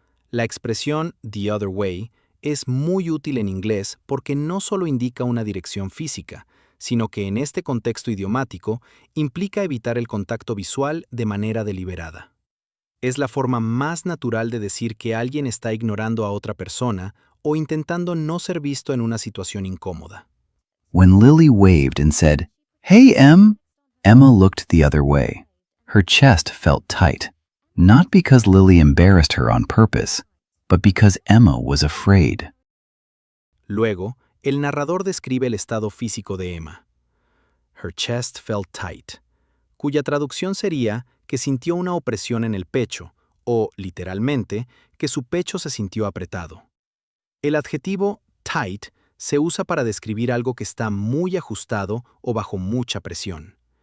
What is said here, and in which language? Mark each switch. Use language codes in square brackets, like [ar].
[es] La expresión the other way es muy útil en inglés porque no solo indica una dirección física, sino que en este contexto idiomático implica evitar el contacto visual de manera deliberada. Es la forma más natural de decir que alguien está ignorando a otra persona o intentando no ser visto en una situación incómoda. [en] When Lily waved and said, "Hey, Em," Emma looked the other way. Her chest felt tight, not because Lily embarrassed her on purpose, but because Emma was afraid. [es] Luego, el narrador describe el estado físico de Emma. [en] Her chest felt tight, [es] cuya traducción sería que sintió una opresión en el pecho, o, literalmente, que su pecho se sintió apretado. El adjetivo tight se usa para describir algo que está muy ajustado o bajo mucha presión.